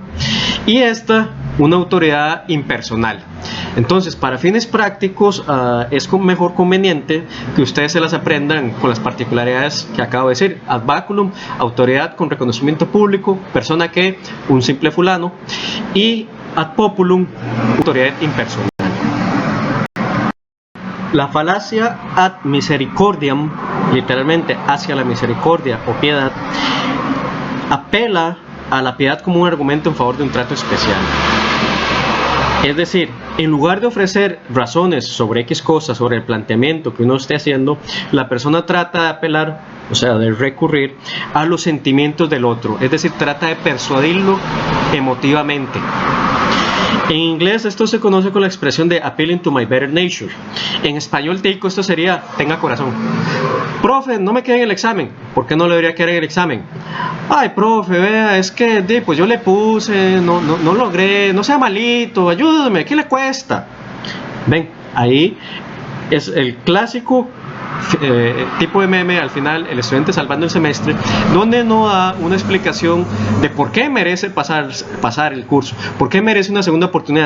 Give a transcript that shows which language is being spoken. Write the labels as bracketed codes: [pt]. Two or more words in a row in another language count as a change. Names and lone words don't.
[es] Y esta, una autoridad impersonal. Entonces, para fines prácticos, es mejor conveniente que ustedes se las aprendan con las particularidades que acabo de decir. [la] Ad baculum, [es] autoridad con reconocimiento público, persona que, un simple fulano. [la] Y ad populum, [es] autoridad impersonal. La falacia [la] ad misericordiam, [es] literalmente hacia la misericordia o piedad, apela a la piedad como un argumento en favor de un trato especial. Es decir, en lugar de ofrecer razones sobre X cosas, sobre el planteamiento que uno esté haciendo, la persona trata de apelar, o sea, de recurrir a los sentimientos del otro, es decir, trata de persuadirlo emotivamente. En inglés esto se conoce con la expresión de [en] appealing to my better nature. [es] En español tico esto sería tenga corazón. Profe, no me quedé en el examen. ¿Por qué no le debería quedar en el examen? Ay, profe, vea, es que pues yo le puse, no logré, no sea malito, ayúdame, ¿qué le cuesta? Ven, ahí es el clásico tipo de meme, al final el estudiante salvando el semestre, donde no da una explicación de por qué merece pasar el curso, por qué merece una segunda oportunidad.